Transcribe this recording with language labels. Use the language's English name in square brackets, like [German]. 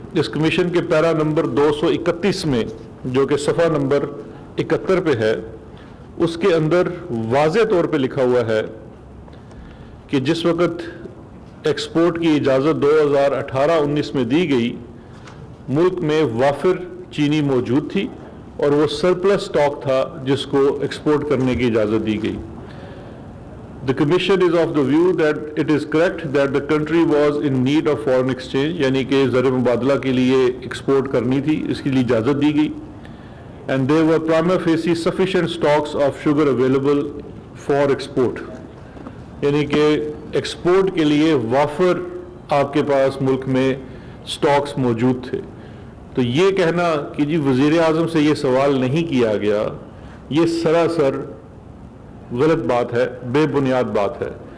[Urdu] اس commission کے پیرا number 231 میں جو کہ صفحہ نمبر 71 پہ ہے، اس کے اندر واضح طور پہ لکھا ہوا ہے کہ جس وقت ایکسپورٹ کی اجازت 2018-19 میں دی گئی، ملک میں وافر چینی موجود تھی اور وہ سرپلس سٹاک تھا جس کو ایکسپورٹ کرنے کی اجازت دی گئی. [English] The Commission is of the view that it is correct that the country was in need of foreign exchange، [Urdu] یعنی کہ زر مبادلہ کے لیے ایکسپورٹ کرنی تھی، اس کے لیے اجازت دی گئی. [English] And there were prima facie sufficient stocks of sugar available for export، [Urdu] یعنی کہ ایکسپورٹ کے لیے وافر آپ کے پاس ملک میں سٹاکس موجود تھے. تو یہ کہنا کہ جی وزیر اعظم سے یہ سوال نہیں کیا گیا، یہ سراسر غلط بات ہے، بے بنیاد بات ہے.